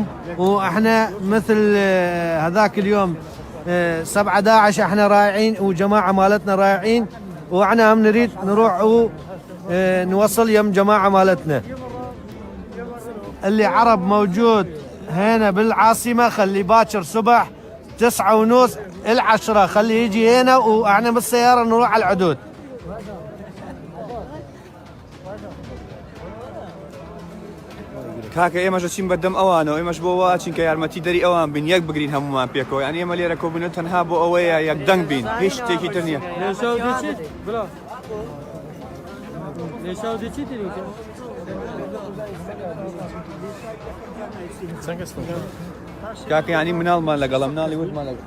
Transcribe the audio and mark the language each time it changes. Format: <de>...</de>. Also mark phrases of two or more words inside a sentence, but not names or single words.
<ar>واحنا مثل هذاك اليوم 7/11 احنا رايحين وجماعه مالتنا رايحين واحنا هم نريد نروح نوصل يم جماعه مالتنا اللي عرب موجود هنا بالعاصمه خلي باكر صبح 9:30 10 خلي يجي هنا واحنا بالسياره نروح على الحدود</ar> <ckb>کاکە ئێمەش چین بەدەم ئەوانەوە ئێمەش بۆ واچین کە یارمەتی دەری ئەوان بین یەک بگرین هەمومان پێکەوە یعنی ئێمە لێرە کۆبوونەوە تەنها بۆ ئەوەیە یەک دەنگ بین هیچ شتێکی تر نییە کاکە یعنی مناڵمان لەگەڵم ناڵی وتمان</ckb>